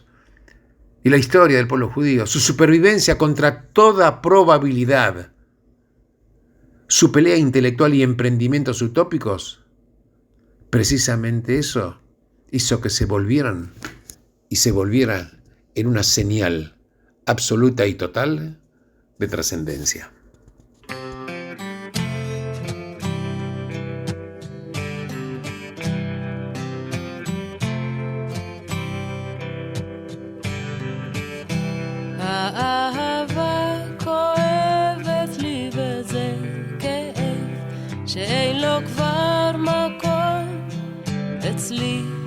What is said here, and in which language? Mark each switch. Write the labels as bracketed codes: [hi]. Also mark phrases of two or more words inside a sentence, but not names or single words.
[es] Y la historia del pueblo judío, su supervivencia contra toda probabilidad, su pelea intelectual y emprendimientos utópicos, precisamente eso hizo que se volviera en una señal absoluta y total de trascendencia. [he] האהבה כואבת לי וזה כאב שאין לו כבר מקום אצלי